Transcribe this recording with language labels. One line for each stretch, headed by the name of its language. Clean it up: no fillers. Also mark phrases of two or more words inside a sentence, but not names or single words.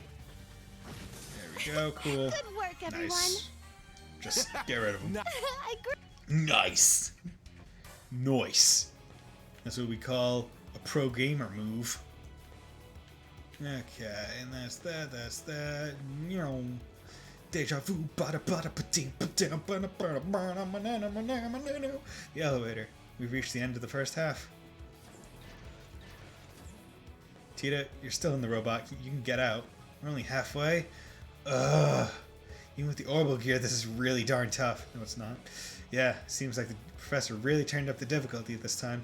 English: There we go, cool. Good work, everyone! Nice. Just get rid of him. I agree. Nice. Nice. That's what we call a pro gamer move. Okay, and that's that, that's that. Deja vu, bada bada ba-ding, ba-ding, bada bada bada, banana, banana, banana. The elevator. We've reached the end of the first half. Tita, you're still in the robot. You can get out. We're only halfway. Ugh. Even with the orbital gear, this is really darn tough. No, it's not. Yeah, seems like the professor really turned up the difficulty this time.